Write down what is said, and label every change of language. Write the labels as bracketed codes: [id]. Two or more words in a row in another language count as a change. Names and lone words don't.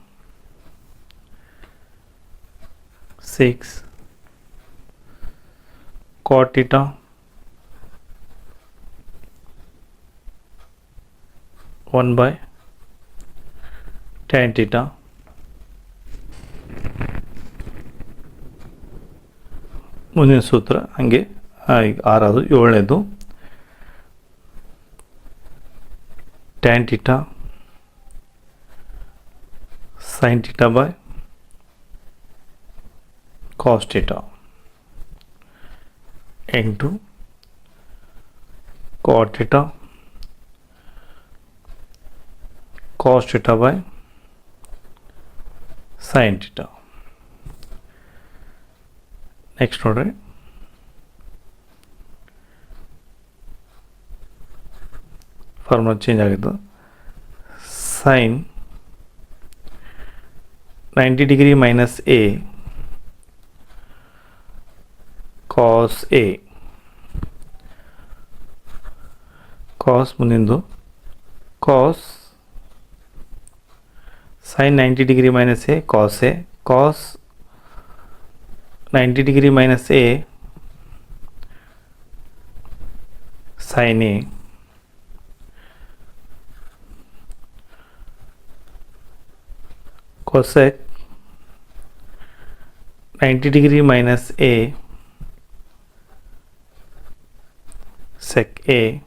[en] 6 cot theta 1 by tan theta. [kn] ಮುಂದಿನ ಸೂತ್ರ ಹಂಗೆ ಆರದು ಏಳನೇದು [en] tan theta sin theta by cos theta into cot theta cos theta by sin theta. [kn] ನೆಕ್ಸ್ಟ್ ನೋಡ್ರಿ [en] formula change [kn] ಆಗಿದ್ದು [en] sin 90 degree minus a cos a cos [kn] ಎ ಕಾಸ್ ಮುಂದಿಂದು ಕಾಸ್ [en] sin 90 degree minus a cos 90 degree minus a sin a cosec 90 degree minus a sec a